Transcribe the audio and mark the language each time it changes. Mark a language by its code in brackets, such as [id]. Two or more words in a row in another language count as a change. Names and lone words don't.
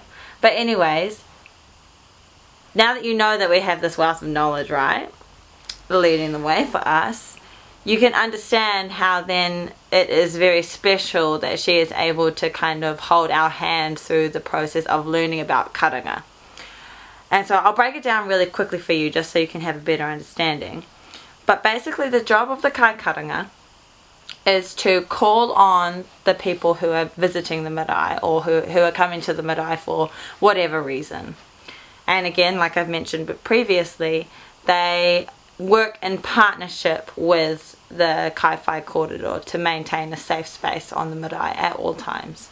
[en] But anyways, now that you know that we have this wealth of knowledge, right, leading the way for us, you can understand how then it is very special that she is able to kind of hold our hand through the process of learning about karanga. And so I'll break it down really quickly for you just so you can have a better understanding. But basically the job of the kai karanga is to call on the people who are visiting the marae, or who are coming to the marae for whatever reason. And again, like I've mentioned previously, they work in partnership with the Kai Whai Kōrero to maintain a safe space on the marae at all times.